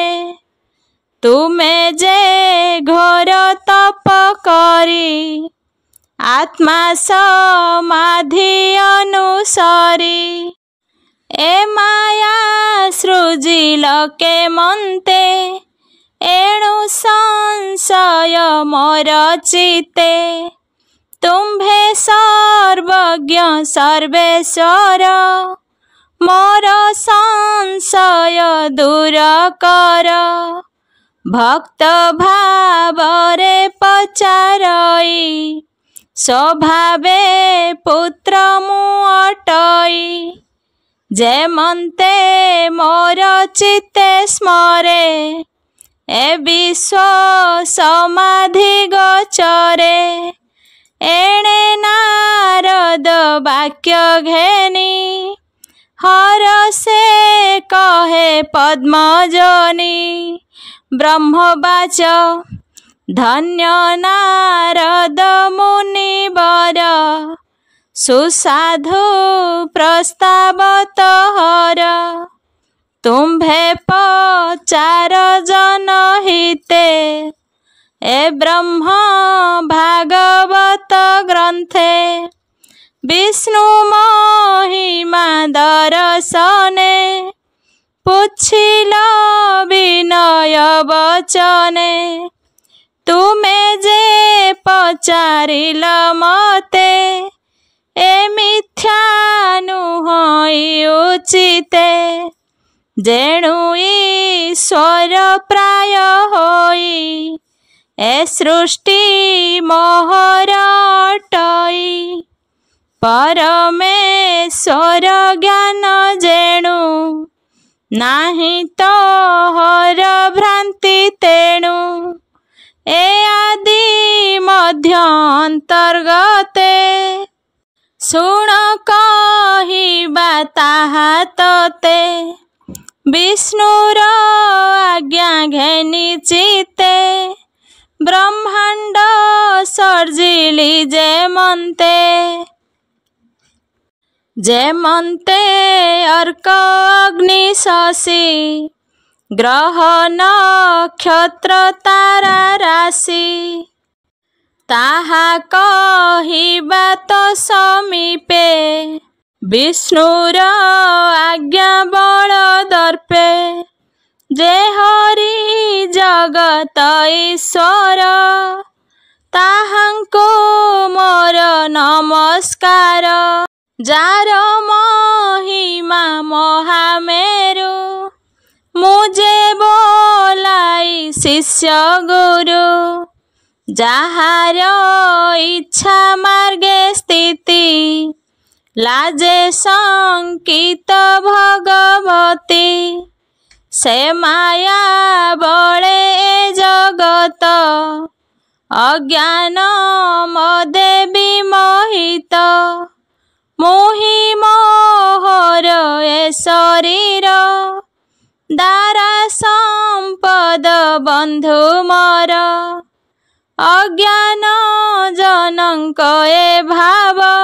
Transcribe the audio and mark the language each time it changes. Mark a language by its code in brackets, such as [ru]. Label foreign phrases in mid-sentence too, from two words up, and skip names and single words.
[or] ତୁମେ ଯେ ଘୋର ତପ କରି ଆତ୍ମା ସମାଧି ଅନୁସାରୀ। ଏ ମାୟା ସୃଜିଲ କେ ମନ୍ତେ ଏଣୁ ସଂଶୟ ମୋର ଚିତେ। ତୁମ୍ଭେ ସର୍ବଜ୍ଞ ସର୍ବେଶ୍ୱର ମୋର ସଂଶୟ ଦୂର କର। ଭକ୍ତ ଭାବରେ ପଚାରଇ ସ୍ୱଭାବେ ପୁତ୍ର ମୁ ଅଟଇ। ଯେ ମନ୍ତେ ମୋର ଚିତ୍ତେ ସ୍ମରେ ଏ ବିଶ୍ୱ ସମାଧି ଗୋଚରେ। ଏଣେ ନାରଦ ବାକ୍ୟ ଘେନି ହରଷେ କହେ ପଦ୍ମଜନି। ବ୍ରହ୍ମବାଚ ଧନ୍ୟ ନାରଦ ମୁନିବର ସୁସାଧୁ ପ୍ରସ୍ତାବ ତୋହର। ତୁମ୍ଭେ ପଚାର ଜନ ହିତେ ଏ ବ୍ରହ୍ମ ଭାଗବତ ଗ୍ରନ୍ଥେ। ବିଷ୍ଣୁ ମହିମା ଦର୍ଶନେ ପୁଛିଲ ବିନୟ ବଚନେ ତୁମେ ଯେ ପଚାରିଲ ମତେ ଏ ମିଥ୍ୟା ନୁହଇ ଉଚିତେ ଯେଣୁ ଈଶ୍ୱର ପ୍ରାୟ ହୋଇ ଏ ସୃଷ୍ଟି ମୋହର ଅଟଇ ପରମେଶ୍ୱର ଜ୍ଞାନ ଯେଣୁ ନାହିଁ ତୋ ହର ଭ୍ରାନ୍ତି ତେଣୁ ଏ ଆଦି ମଧ୍ୟ ଅନ୍ତର୍ଗତେ ଶୁଣ କହିବା ତାହା ତତେ ବିଷ୍ଣୁର ଆଜ୍ଞା ଘେନି ଚିତେ ବ୍ରହ୍ମାଣ୍ଡ ସର୍ଜିଲି ଯେମନ୍ତେ ଅର୍କ ଅଗ୍ନି ଶଶି ଗ୍ରହ ନକ୍ଷତ୍ର ତାରା ରାଶି ତାହା କହିବା ତୋ ସମୀପେ ବିଷ୍ଣୁର ଆଜ୍ଞା ବଳ ଦର୍ପେ ଯେ ହରି ଜଗତ ଈଶ୍ୱର ତାହାଙ୍କୁ ମୋର ନମସ୍କାର ଯାର ମହିମା ମହାମେରୁ ମୁଝେ ବୋଲାଇ ଶିଷ୍ୟ ଗୁରୁ ଯାହାର ଇଚ୍ଛା ମାର୍ଗେ ସ୍ଥିତି ଲାଜେ ସଙ୍କିତ ଭଗବତୀ ସେ ମାୟା ବଳେ ଜଗତ ଅଜ୍ଞାନ ମଦେ ବିମୋହିତ ମୋହି ମୋହର ଏ ଶରୀର ଦାରା ସମ୍ପଦ ବନ୍ଧୁ ମୋର ଅଜ୍ଞାନ ଜନକ ଏ ଭାବ